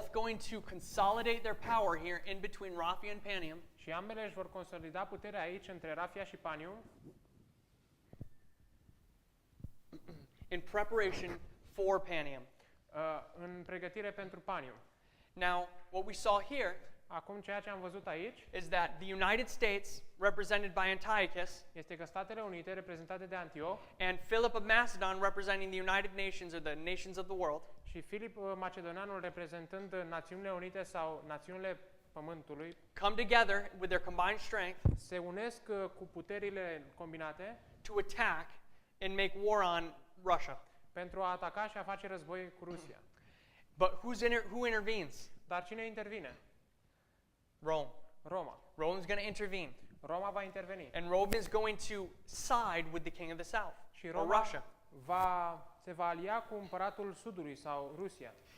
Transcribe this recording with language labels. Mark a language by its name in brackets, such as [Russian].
[English] both going to consolidate their power here in between Raphia and Panium. [Romanian] Și ambele își vor consolida puterea aici, între Rafia și Panium, [English] In preparation for Panium. [Romanian] în pregătire pentru Panium. [English] Now, what we saw here [Romanian] Acum, ceea ce am văzut aici [English] is that the United States, represented by Antiochus, [Romanian] este că Statele Unite, reprezentate de Antioch, [English] and Philip of Macedon, representing the United Nations or the nations of the world, [Romanian] și Filip Macedonianul, reprezentând Națiunile Unite sau Națiunile Pământului, [English] come together with their combined strength [Romanian] se unesc cu puterile combinate [English] to attack and make war on Russia. [Romanian] pentru a ataca și a face război cu Rusia. [English] But who intervenes? [Romanian] Dar cine intervine? [English] Rome. [Romanian] Roma. [English] Rome's going to intervene. [Romanian] Roma va interveni. [English] And Rome is going to side with the king of the south, [Romanian] Și [English] or [Romanian] Roma [English] Russia. [Romanian] se va alia cu împăratul Sudului sau Rusia.